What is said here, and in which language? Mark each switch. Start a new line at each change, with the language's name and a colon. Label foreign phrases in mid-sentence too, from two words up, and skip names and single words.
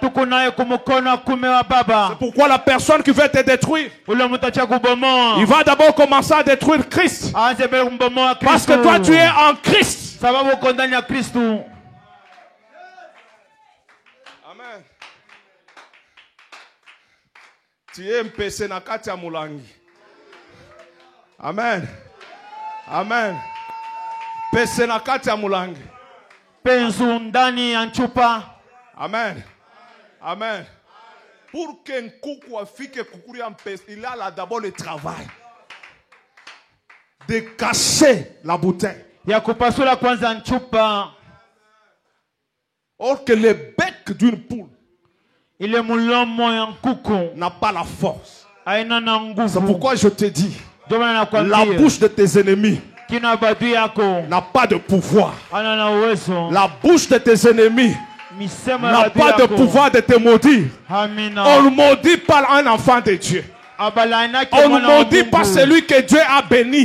French: C'est pourquoi la personne qui veut te détruire, il va d'abord commencer à détruire Christ. Parce que toi tu es en Christ.
Swahili: Amen.
French: Tu es
Swahili: mpese na kati ya mulangi. Amen. Amen. Pese na kati ya mulangi. Penzu ndani ya chupa. Amen. Amen.
French: Pour qu'un
Swahili: kuku afike kukuri ya mpese,
French: il a là d'abord le travail de cacher la bouteille.
Swahili: Ya kupasula kwanza chupa.
French: Or que le bec d'une poule, il est
Swahili: mulomo ya kuku
French: n'a pas la force.
Swahili: Aina na nguvu.
French: C'est pourquoi je te dis, la bouche de tes ennemis n'a pas de pouvoir. La bouche de tes ennemis n'a pas de pouvoir de te maudire. On ne maudit pas un enfant de Dieu. On ne maudit pas celui que Dieu a béni.